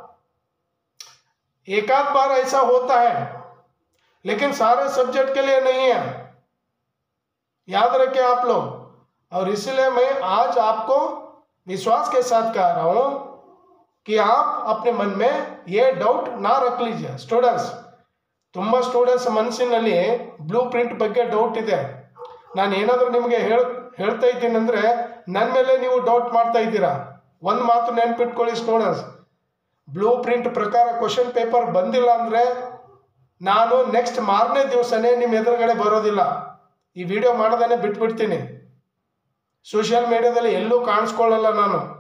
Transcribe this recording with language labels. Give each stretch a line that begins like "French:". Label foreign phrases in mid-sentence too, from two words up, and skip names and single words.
Hindi: एक आध बार ऐसा होता है, लेकिन सारे सब्जेक्ट के लिए नहीं है, याद रखें आप लोग। और इसलिए मैं आज आपको विश्वास के साथ कह रहा हूं कि आप अपने मन में ये डाउट ना रख लीजिए। स्टूडेंट्स,
Kannada: ತುಂಬ ಸ್ಟೂಡೆಂಟ್ಸ್ ಮನಸ್ಸಿನಲ್ಲಿ
English: blue print
Kannada: ಬಗ್ಗೆ ಡೌಟ್ ಇದೆ। ನಾನು ಏನಾದರೂ ನಿಮಗೆ ಹೇಳ್ತಾ ಇದ್ದೀನಿ ಅಂದರೆ ನನ್ನ ಮೇಲೆ ನೀವು ಡೌಟ್ ಮಾಡ್ತಾ ಇದ್ದೀರಾ। ಒಂದು ಮಾತು ನೆನ್ಪಿಟ್ಕೊಳ್ಳಿ ಸ್ಟೂಡೆಂಟ್ಸ್,
English: blue print
Kannada: ಪ್ರಕಾರ
English: question paper
Kannada: ಬಂದಿಲ್ಲ ಅಂದರೆ ನಾನು ನೆಕ್ಸ್ಟ್ ಮಾರನೇ ದಿವಸನೇ ನಿಮ್ಮ ಎದುರುಗಡೆ ಬರೋದಿಲ್ಲ, ಈ ವಿಡಿಯೋ ಮಾಡೋದನ್ನೇ ಬಿಟ್ಬಿಡ್ತೀನಿ, ಸೋಷಿಯಲ್ ಮೀಡಿಯಾದಲ್ಲಿ ಎಲ್ಲೂ ಕಾಣಿಸ್ಕೊಳ್ಳಲ್ಲ ನಾನು।